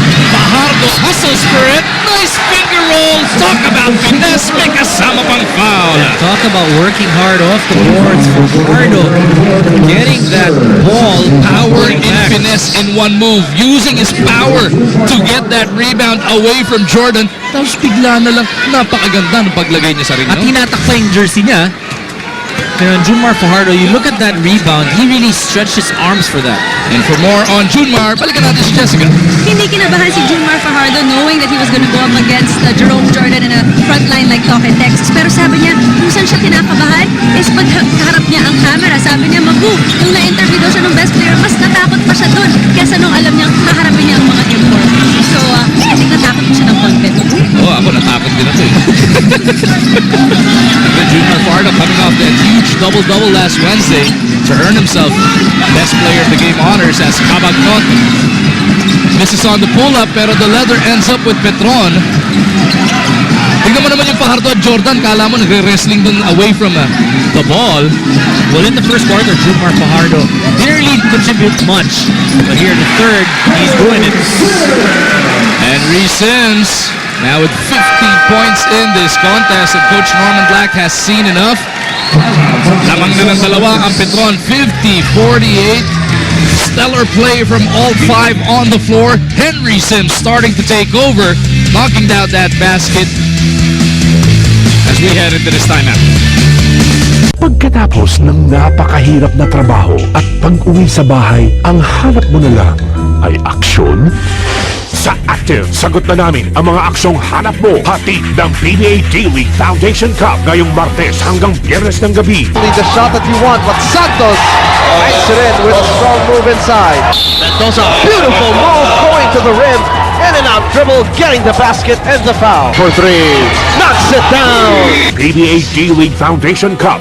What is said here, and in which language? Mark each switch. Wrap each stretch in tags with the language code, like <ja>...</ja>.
<en>Fajardo hustles for it. Nice finger roll. Talk about finesse.</en> <tl>May kasama pang foul.</tl> <en>Talk about working hard off the boards for Fajardo. Getting that ball, Power and finesse in one move. Using his power to get that rebound away from Jordan.</en> <tl>Tapos bigla na lang napakaganda ng paglagay niya sa ring. at hinatakpa yung jersey niya.</tl> <en>Pero Junmar Fajardo, you look at that rebound, he really stretched his arms for that. And for more on Junmar,</en> <tl>balikan natin si Jessica. Hindi kinabahan si</tl> <en>Junmar Fajardo knowing that he was going to go up against Jerome Jordan in a front line like Tokentex.</en> <tl>Pero sabi niya, kung saan siya kinakabahan is pag kaharap niya ang camera. Sabi niya, mag-move. Nung na-interview daw siya ng best player, mas natakot pa siya doon kesa nung alam niya kaharapin niya ang mga import. So, I think natakot pa siya ng konti. Ako natakot din ako eh.</tl> <en>And Junmar Fajardo coming off that huge double-double last Wednesday to earn himself best player of the game honors as Kabagkot. This is on the pull-up pero the leather ends up with Petron.</en> <tl>Tignan mo naman yung Fajardo at Jordan, kala mo nagre-wrestling dun</tl> <en>away from the ball. Well, in the first quarter, Junmar Fajardo didn't really contribute much. But here in the third, he's doing it. Henry Sims now with 15 points in this contest and Coach Norman Black has seen enough.</en> <tl>Lamang na ng dalawa ang Petron, 50-48.</tl> <en>Stellar play from all 5 on the floor. Henry Sims starting to take over, knocking down that basket as we head into this timeout.</en> <tl>Pagkatapos ng napakahirap na trabaho at pag-uwi sa bahay, ang hanap mo na lang ay aksyon? Sa Active, sagot na namin ang mga aksyong hanap mo. Hatid ng PBA D-League Foundation Cup ngayong Martes hanggang Biyernes ng gabi.</tl> <en>The shot that you want, but Santos banks it in with a strong move inside. Mendoza, beautiful move going to the rim. In and out dribble, getting the basket and the foul. For 3, knocks it down. PBA D-League Foundation Cup.</en>